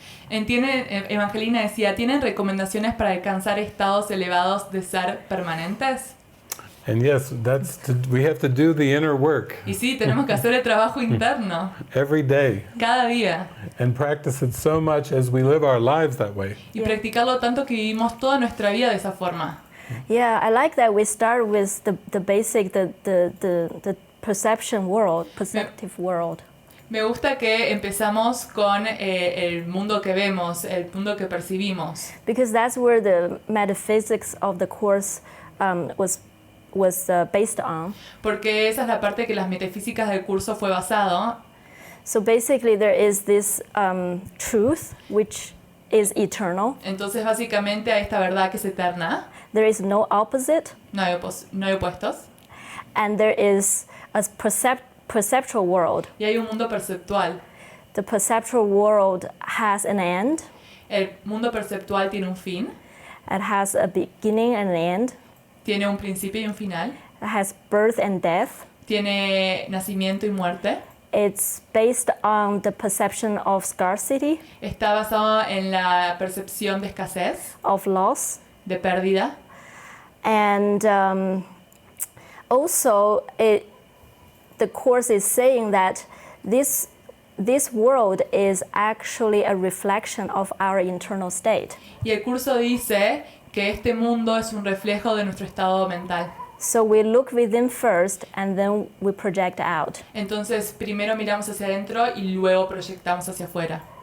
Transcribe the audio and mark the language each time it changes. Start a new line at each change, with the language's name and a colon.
Spanish: Evangelina decía, ¿tienen recomendaciones para alcanzar estados elevados de ser permanentes?
English: And yes, we have to do the inner work
Spanish: Y sí, tenemos que hacer el trabajo interno
English: every day
Spanish: cada día
English: and practice it so much as we live our lives that way.
Spanish: y practicarlo tanto que vivimos toda nuestra vida de esa forma.
English: Yeah, I like that we start with the basic, the perception world, perceptive world.
Spanish: Me gusta que empezamos con el mundo que vemos, el mundo que percibimos.
English: Because that's where the metaphysics of the course was based on.
Spanish: Porque esa es la parte que las metafísicas del curso fue basado.
English: So basically there is this truth which is eternal.
Spanish: Entonces básicamente hay esta verdad que es eterna,
English: There is no opposite.
Spanish: no hay opuestos,
English: And there is a perceptual world.
Spanish: y hay un mundo perceptual.
English: The perceptual world has an end.
Spanish: El mundo perceptual tiene un fin,
English: It has a beginning and an end.
Spanish: tiene un principio y un final,
English: It has birth and death.
Spanish: tiene nacimiento y muerte,
English: It's based on the perception of scarcity,
Spanish: está basado en la percepción de escasez,
English: of loss.
Spanish: de pérdida,
English: And also, the course is saying that this world is actually a reflection of our internal state.
Spanish: y el curso dice que este mundo es un reflejo de nuestro estado mental.
English: So we look within first, and then we project out.
Spanish: Entonces primero miramos hacia adentro y luego proyectamos hacia afuera.